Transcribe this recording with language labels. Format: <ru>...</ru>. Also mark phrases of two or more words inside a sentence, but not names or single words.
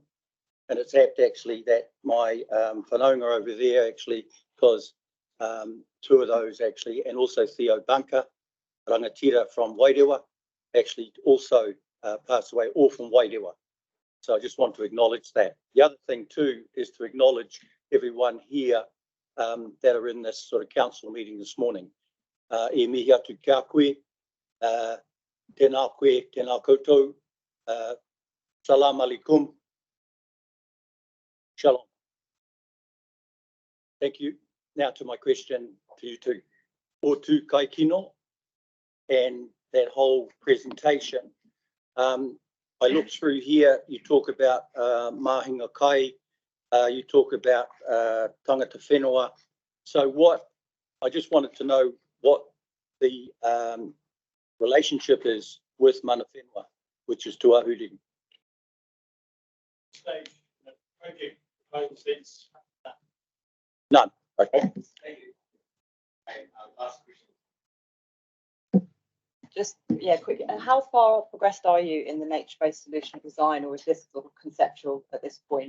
<en>And it's apt actually that my whanaunga over there actually, because two of those actually, and also Theo Bunker, rangatira from Wairewa, actually also passed away, all from Wairewa. So I just want to acknowledge that. The other thing too is to acknowledge everyone here that are in this sort of council meeting this morning.</en> <mi>E mihi atu kia koe, tēnā koe, tēnā koutou,</mi> <ar>سلام عليكم, shalom.</ar> <en>Thank you. Now to my question to you two. O tu kai kino, and that whole presentation. I looked through here, you talk about</en> <mi>mahinga kai,</mi> <en>you talk about</en> <mi>tangata whenua.</mi> <en>So what, I just wanted to know what the relationship is with</en> <mi>mana whenua,</mi> <en>which is tuahuriri. Stage, project proposal sense. None. Okay. Thank you. Last question. Just, yeah, quick. How far progressed are you in the nature-based solution design, or is this sort of conceptual at this point?</en>